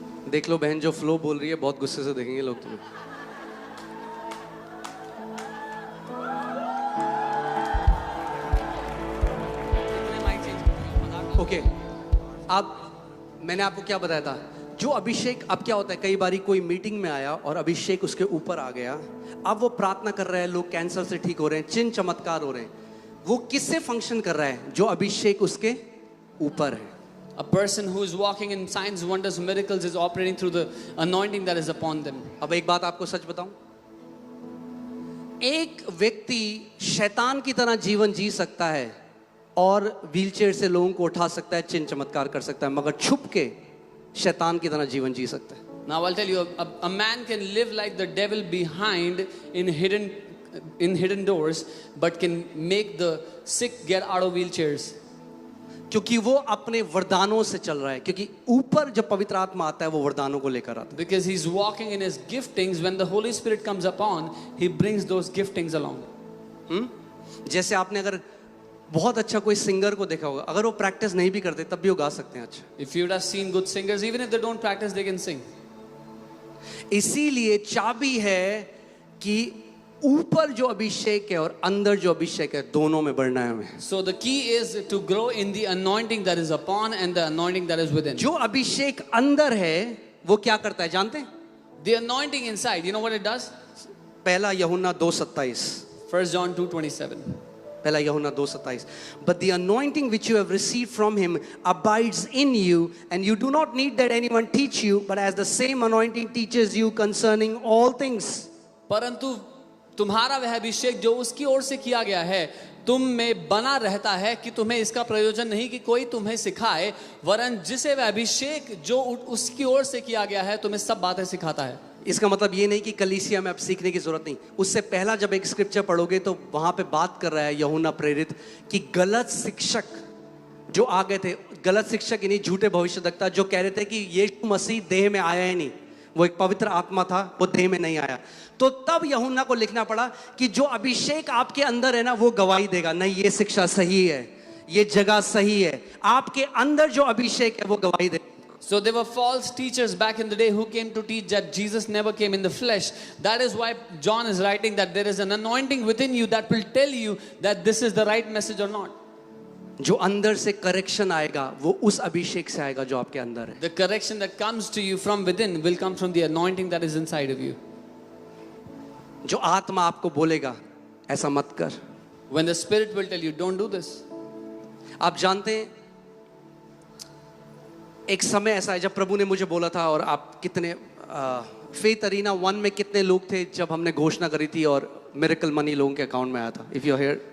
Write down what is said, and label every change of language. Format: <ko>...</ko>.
<hi>देख लो बहन जो फ्लो बोल रही है बहुत गुस्से से देखेंगे लोग तुम्हें ओके अब मैंने आपको क्या बताया था जो अभिषेक अब क्या होता है कई बारी कोई मीटिंग में आया और अभिषेक उसके ऊपर आ गया अब वो प्रार्थना कर रहे हैं लोग कैंसर से ठीक हो रहे हैं चिन्ह चमत्कार हो रहे हैं वो किससे फंक्शन कर रहा है जो अभिषेक उसके ऊपर है</hi> <en>A person who is walking in signs, wonders, miracles is operating through the anointing that is upon them.</en> <hi>अब एक बात आपको सच बताऊं एक व्यक्ति शैतान की तरह जीवन जी सकता है और व्हीलचेयर से लोगों को उठा सकता है चिन्ह चमत्कार कर सकता है मगर छुप के शैतान की तरह जीवन जी सकता है</hi> <en>Now I'll tell you, a man can live like the devil behind in hidden doors, but can make the sick get out of wheelchairs.</en> <hi>क्योंकि वो अपने वरदानों से चल रहा है क्योंकि ऊपर जब पवित्र आत्मा आता है वो वरदानों को लेकर आता</hi> <en>Because he's walking in his giftings. When the Holy Spirit comes upon, he brings those giftings along.</en> <hi>है जैसे आपने अगर बहुत अच्छा कोई सिंगर को देखा होगा अगर वो प्रैक्टिस नहीं भी करते तब भी वो गा सकते हैं अच्छा</hi> <en>If you would have seen good singers, even if they don't practice, they can sing.</en> <hi>इसीलिए चाबी है कि ऊपर जो अभिषेक है और अंदर जो अभिषेक है दोनों में बढ़ना है हमें</hi> <en>So the key is to grow in the anointing that is upon and the anointing that is within.</en> <hi>जो अभिषेक अंदर है वो क्या करता है जानते हैं</hi> <en>The anointing inside, you know what it does?</en> <hi>पहला यूहन्ना 2:27</hi> <en>1 John 2:27. पहला यूहन्ना 2:27 But the anointing which you have received from him abides in you and you do not need that anyone teach you but as the same anointing teaches you concerning all things</en> <hi>परंतु तुम्हारा वह अभिषेक जो उसकी ओर से किया गया है तुम में बना रहता है कि तुम्हें इसका प्रयोजन नहीं कि कोई तुम्हें सिखाए वरन जिसे वह अभिषेक जो उसकी ओर से किया गया है तुम्हें सब बातें सिखाता है इसका मतलब ये नहीं कि कलीसिया में अब सीखने की जरूरत नहीं उससे पहला जब एक स्क्रिप्चर पढ़ोगे तो वहां पे बात कर रहा है यूहन्ना प्रेरित कि गलत शिक्षक जो आ गए थे गलत शिक्षक इन्हीं झूठे भविष्यवक्ता जो कह रहे थे कि यीशु मसीह देह में आया ही नहीं वो एक पवित्र आत्मा था वो देह में नहीं आया तो तब यूहन्ना को लिखना पड़ा कि जो अभिषेक आपके अंदर है ना वो गवाही देगा नहीं ये शिक्षा सही है ये जगह सही है आपके अंदर जो अभिषेक है वो गवाही देगा</hi> <en>So there were false teachers back in the day who came to teach that Jesus never came in the flesh. That is why John is writing that there is an anointing within you that will tell you that this is the right message or not.</en> <hi>जो अंदर से correction आएगा वो उस अभिषेक से आएगा जो आपके अंदर है</hi> <en>The correction that comes to you from within will come from the anointing that is inside of you.</en> <hi>जो आत्मा आपको बोलेगा ऐसा मत कर</hi> <en>When the Spirit will tell you, don't do this.</en> <hi>आप जानते हैं एक समय ऐसा है जब प्रभु ने मुझे बोला था और आप कितने फेथ अरीना 1 में कितने लोग थे जब हमने घोषणा करी थी और मिरेकल मनी लोगों के अकाउंट में आया था</hi> <en>if you hear</en>